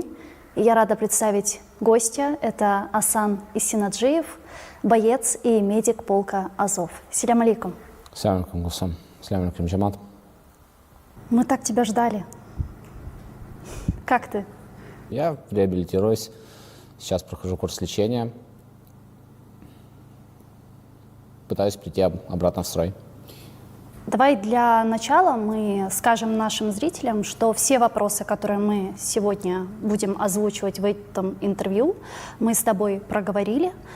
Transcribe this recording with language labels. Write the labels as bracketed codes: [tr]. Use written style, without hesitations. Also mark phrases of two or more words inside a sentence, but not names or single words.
[ru] И я рада представить гостя, это Асан Исинаджиев, боец и медик полка «Азов». [ar] سلام عليكم. سلام عليكم, Гусам. سلام عليكم, Джамат. [ru] Мы так тебя ждали. Как ты? Я реабилитируюсь, сейчас прохожу курс лечения, пытаюсь прийти обратно в строй. Давай для начала мы скажем нашим зрителям, что все вопросы, которые мы сегодня будем озвучивать в этом интервью, мы с тобой проговорили.